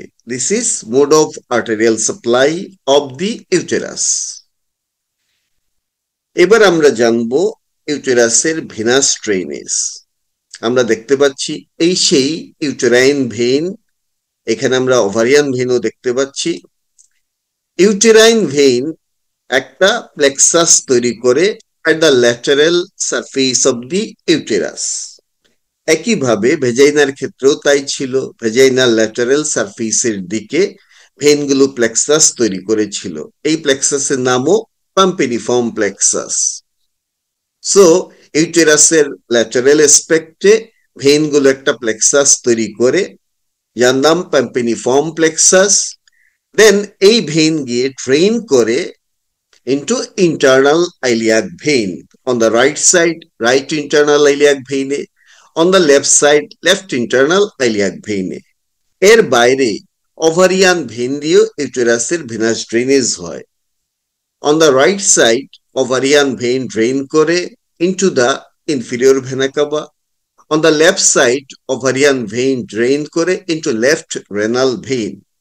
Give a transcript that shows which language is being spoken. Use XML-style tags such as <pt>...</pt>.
<en>This is mode of arterial supply of the uterus.</en> <bn>এবার আমরা জানবো ইউটেরাসের ভেনাস ড্রেনেজ। আমরা দেখতে পাচ্ছি এই সেই ইউটেরাইন ভেইন, এখানে আমরা ওভারিয়ান ভেইনও দেখতে পাচ্ছি। ইউটেরাইন ভেইন একটা প্লেক্সাস তৈরি করে</bn> <en>at the lateral surface of the uterus।</en> <bn>একইভাবে ভেজাইনার ক্ষেত্রেও তাই ছিল, ভেজাইনার ল্যাটারাল সারফেসের দিকে ভেইনগুলো প্লেক্সাস তৈরি করেছিল। এই প্লেক্সাসের নামও পাম্পিনিফর্ম প্লেক্সাস। সো ইউটেরাসের ল্যাটারাল এসপেক্টে ভেইনগুলো একটা প্লেক্সাস তৈরি করে, যার নাম পাম্পিনিফর্ম প্লেক্সাস।</bn> <en>then</en> <bn>এই ভেইন গিয়ে ড্রেইন করে</bn> <en>into internal iliac vein on the right side, right internal iliac vein, on the left side, left internal iliac vein।</en> <bn>এর বাইরে ওভারিয়ান ভেইন দিয়ে ইউটেরাসের ভেনাস ড্রেনেজ হয়।</bn> <en>on the right side, ovarian vein drain করে into the inferior vena cava, on the left side, ovarian vein drain করে into left renal vein।</en>